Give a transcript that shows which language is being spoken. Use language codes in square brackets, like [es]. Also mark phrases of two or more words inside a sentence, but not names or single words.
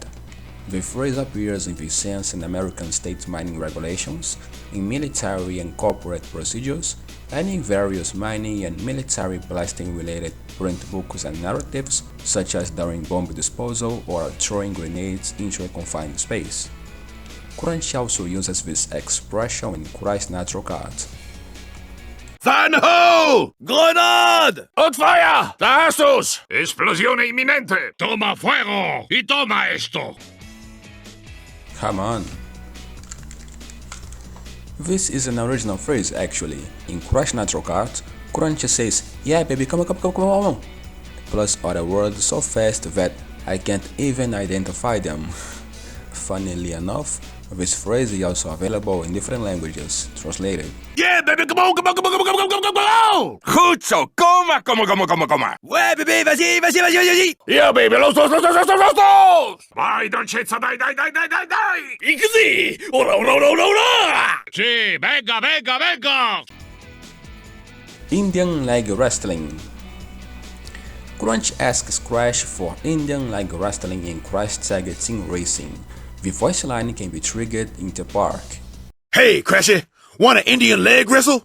[en] The phrase appears in this sense in American state mining regulations, in military and corporate procedures, and in various mining and military blasting-related print books and narratives, such as during bomb disposal or throwing grenades into a confined space. Crash also uses this expression in Crash Nitro Kart. Fire in the hole! Grenade! Out fire! [de] Da hast du's! [it] Explosione imminente! [es] Toma fuego! Y toma esto! [en] Come on. This is an original phrase actually. In Crash Nitro Kart, Crash says, "Yeah baby, come on," plus other words so fast that I can't even identify them. Funnily enough, this phrase is also available in different languages, translated. Yeah, baby, come on! [es] Justo, coma! [fr] Ouais, bébé, vas-y! [en] Yeah, baby, [es] los dos! [it] Vai, dolcezza, dai! Così! Ora! [es] Sí, venga! [en] Indian Leg Wrestling. Crash asks Crash for Indian Leg Wrestling in Crash Tag Team Racing. The voice line can be triggered in the park. Hey, Crashy, want an Indian leg wrestle?